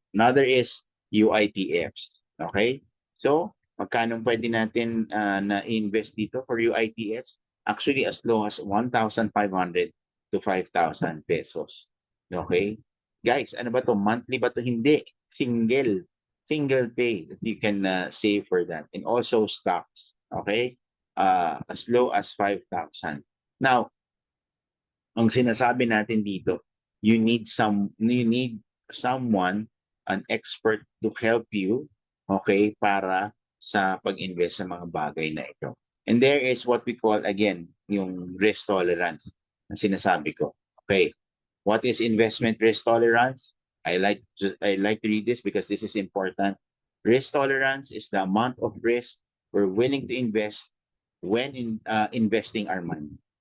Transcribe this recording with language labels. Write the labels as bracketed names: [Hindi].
[English] Another is UITFs. Okay? So, [Filipino] magkano pwede natin na-invest dito [English] for UITFs? Actually, as low as 1,500 to 5,000 pesos. [Filipino] Okay? Guys, ano ba to? Monthly ba to? Hindi. [English] Single pay that you can save for that. And also stocks. Okay? As low as 5,000. [Filipino] Now, ang sinasabi natin dito, [English] you need someone, an expert to help you, [Filipino] okay, para sa pag-invest sa mga bagay na ito. [English] And there is what we call, again, yung risk tolerance [Filipino] na sinasabi ko. [English] Okay, what is investment risk tolerance? I like to read this because this is important. Risk tolerance is the amount of risk we're willing to invest when investing our money.